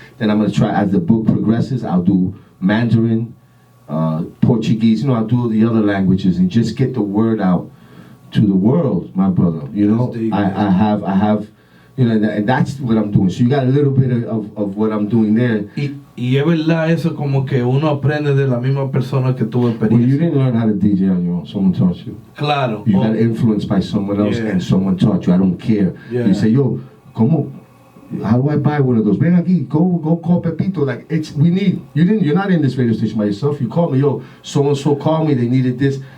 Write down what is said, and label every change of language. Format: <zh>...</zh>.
<en>Then I'm gonna try, as the book progresses, I'll do Mandarin, Portuguese. I'll do the other languages and just get the word out to the world, my brother. I have, and that's what I'm doing. So you got a little bit of what I'm doing there.</en> <es>Y es verdad eso, como que uno aprende de la misma persona que tuvo experiencia.</es> <en>Well, you didn't learn how to DJ on your own. Someone taught you.</en> <es>Claro.</es> <en>You got influenced by someone else, and someone taught you. I don't care. Yeah. You say, yo, how do I buy one of those?</en> <es>Ven aquí,</es> <en>go call Pepito. Like, you're not in this radio station by yourself. You call me, yo, so-and-so called me, they needed this.</en>